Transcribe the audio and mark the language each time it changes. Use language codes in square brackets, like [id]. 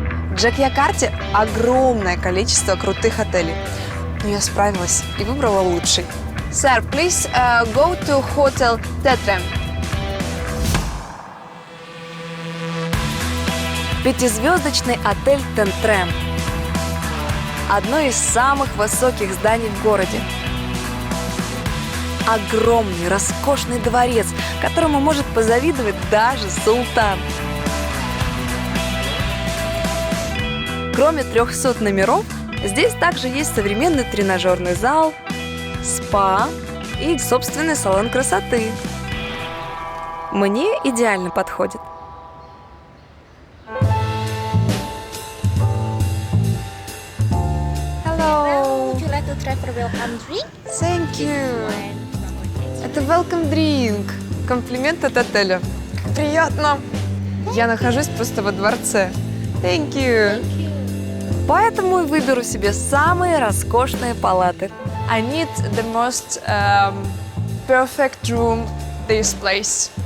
[ru] В Джокьякарте огромное количество крутых отелей. Но я справилась и выбрала лучший. [en] Sir, please go to Hotel Tetrem. [ru] Пятизвездочный отель Тентрем. Одно из самых высоких зданий в городе. Огромный, роскошный дворец, которому может позавидовать даже султан. Кроме 300 номеров, здесь также есть современный тренажерный зал, спа и собственный салон красоты. Мне идеально подходит. [en] Hello. Would you like to try for welcome drink? Thank you. [ru] Это welcome drink. Комплимент от отеля. Как приятно. Я нахожусь просто во дворце. [en] Thank you. [ru] Поэтому и выберу себе самые роскошные палаты. [en] I need the most perfect room this place.